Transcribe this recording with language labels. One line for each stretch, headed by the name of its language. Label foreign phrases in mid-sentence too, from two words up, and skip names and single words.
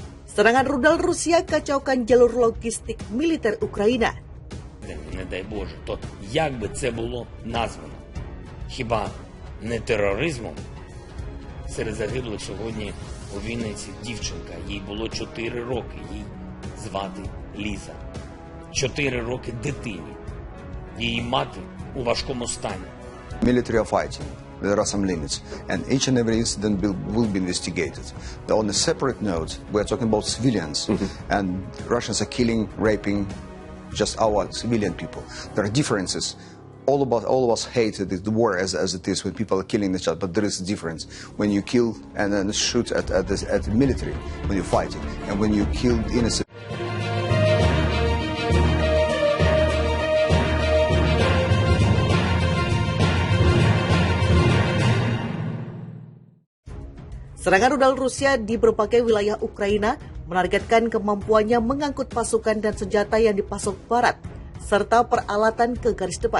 Indonesian: Serangan rudal Rusia kacaukan jalur logistik militer Ukraina.
Ukrainian: Не дай Боже, то як би це було названо? Хіба не тероризмом? Серед загиблих сьогодні у Вінниці дівчинка, їй було 4 роки, їй звати Ліза. 4 роки дитині. Її мати у важкому стані.
English: Military are fighting. There are some limits, and each and every incident will be investigated. On a separate note, we are talking about civilians, and Russians are killing, raping just our civilian people. There are differences. All of us hate the war as it is when people are killing each other, but there is a difference when you kill and then shoot at the military when you're fighting, and when you kill innocent.
Indonesian: Serangan rudal Rusia di berbagai wilayah Ukraina menargetkan kemampuannya mengangkut pasukan dan senjata yang dipasok Barat, serta peralatan ke garis depan.